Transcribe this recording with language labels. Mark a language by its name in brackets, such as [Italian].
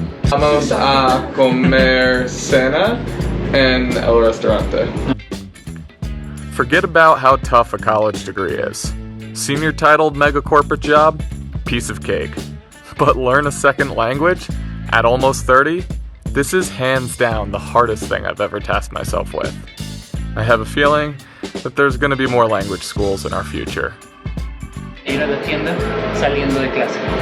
[Spanish] Vamos a comer cena en el restaurante. [English] Forget about how tough a college degree is. Senior titled mega corporate job? Piece of cake. But learn a second language? At almost 30? This is hands down the hardest thing I've ever tasked myself with. I have a feeling that there's going to be more language schools in our future. [Spanish] Ir a la tienda saliendo de clase.